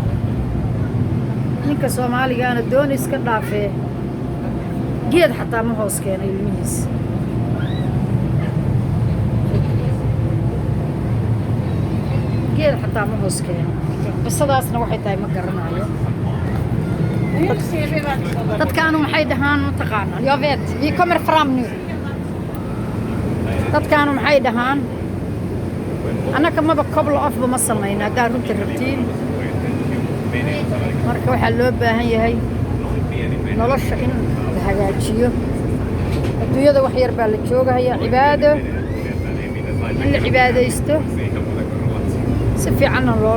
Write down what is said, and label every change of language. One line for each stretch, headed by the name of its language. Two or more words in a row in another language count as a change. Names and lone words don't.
Somali: ninka Soomaaligaana doon iska dhaafee geed xataa ma hoos keena ilmihiisa geed xataa ma hoos keena qisadaasna waxay tahay ma garanayo dadkaanu maxay dhahaan mataqaanaa
Swedish: jag vet vi kommer fram nu
Somali: dadkaanu maxay dhahaan annaka maba
English: couple off
Somali: ma samayna haddaa runta rabtiin marka waxaa loo baahan yahay nolosha in la hagaajiyo adduunyada wax yar baa la joogahayaa cibaado in la cibaadaysto si fiicanna loo